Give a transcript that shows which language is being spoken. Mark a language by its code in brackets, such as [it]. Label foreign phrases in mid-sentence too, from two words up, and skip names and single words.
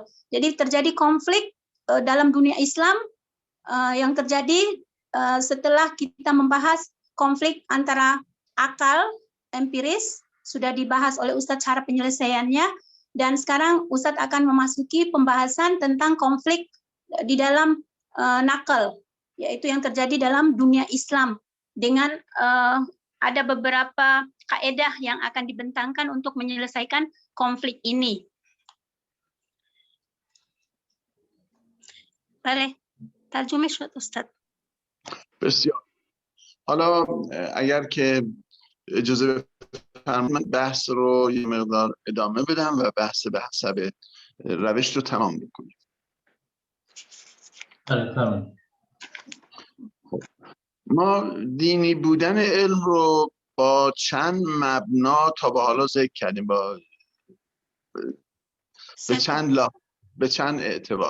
[id] Jadi terjadi konflik dalam dunia Islam yang terjadi setelah kita membahas konflik antara akal empiris, sudah dibahas oleh Ustadz cara penyelesaiannya, dan sekarang Ustadz akan memasuki pembahasan tentang konflik di dalam nakal, yaitu yang terjadi dalam dunia Islam, dengan ada beberapa kaedah yang akan dibentangkan untuk menyelesaikan konflik ini. Boleh, terjemah Ustadz. [fa] بسیار. حالا اگر که اجازه بفرمایید بحث رو یه مقدار ادامه بدم و بحث به حسب روش رو تمام بکنیم. ما دینی بودن علم رو با چند مبنا تا به حالا ذکر کردیم، به چند اعتبار.